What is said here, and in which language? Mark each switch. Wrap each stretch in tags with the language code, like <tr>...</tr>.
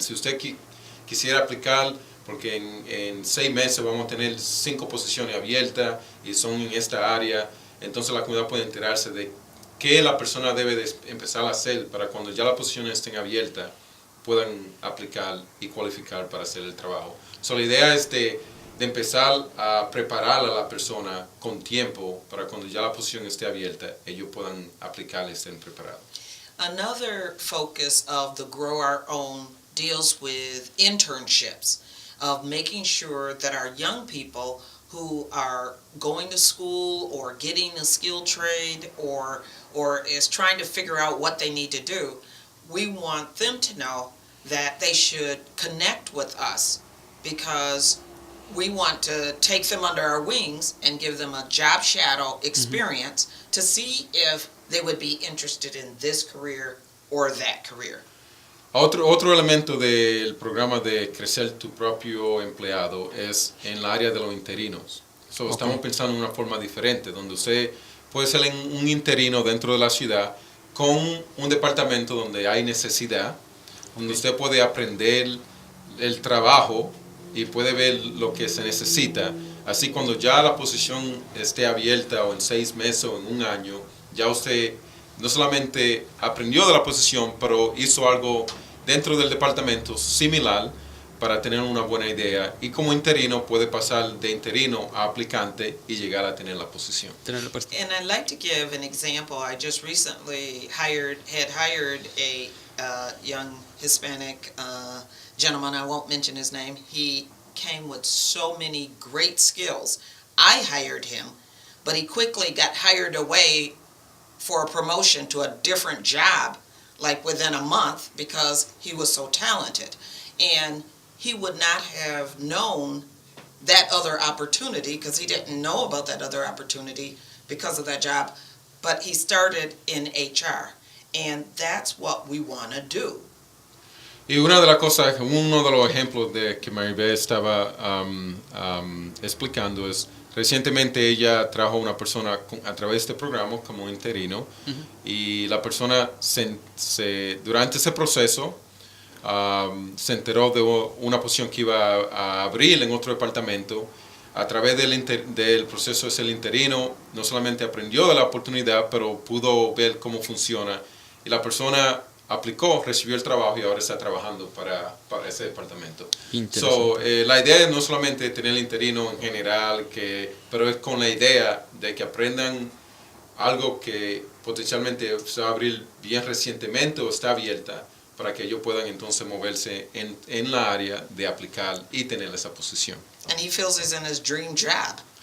<es>Si usted quisiera aplicar, porque en 6 meses vamos a tener 5 posiciones abiertas y son en esta área, entonces la comunidad puede enterarse de qué la persona debe de empezar a hacer para cuando ya las posiciones estén abiertas puedan aplicar y cualificar para hacer el trabajo. So, la idea es de empezar a preparar a la persona con tiempo para cuando ya la posición esté abierta, ellos puedan aplicar y estén preparados.</es> <en>Another focus of the Grow Our Own deals with internships, of making sure that our young people who are going to school or getting a skill trade or is trying to figure out what they need to do, we want them to know that they should connect with us because we want to take them under our wings and give them a job shadow experience to see if they would be interested in this career or that career.</en> <es>Otro elemento del programa de crecer tu propio empleado es en el área de los interinos. So, estamos pensando en una forma diferente, donde usted puede ser un interino dentro de la ciudad con un departamento donde hay necesidad, donde usted puede aprender el trabajo y puede ver lo que se necesita. Así cuando ya la posición esté abierta o en 6 meses o en un año, ya usted no solamente aprendió de la posición, pero hizo algo dentro del departamento similar para tener una buena idea. Y como interino puede pasar de interino a aplicante y llegar a tener la posición.</es> <en>And I'd like to give an example. I just recently had hired a young Hispanic gentleman. I won't mention his name. He came with so many great skills. I hired him, but he quickly got hired away for a promotion to a different job, like within a month, because he was so talented. And he would not have known that other opportunity because he didn't know about that other opportunity because of that job. But he started in HR, and that's what we want to do.</en> <es>Y una de las cosas, uno de los ejemplos de que Maribel estaba explicando es, recientemente ella trajo a una persona a través de este programa como interino y la persona durante ese proceso se enteró de una posición que iba a abrir en otro departamento. A través del proceso de ser interino, no solamente aprendió de la oportunidad, pero pudo ver cómo funciona. Y la persona aplicó, recibió el trabajo y ahora está trabajando para ese departamento. La idea es no solamente tener el interino en general, pero es con la idea de que aprendan algo que potencialmente se va a abrir bien recientemente o está abierta, para que ellos puedan entonces moverse en la área de aplicar y tener esa posición.</es> <en>And he feels he's in his dream job.</en>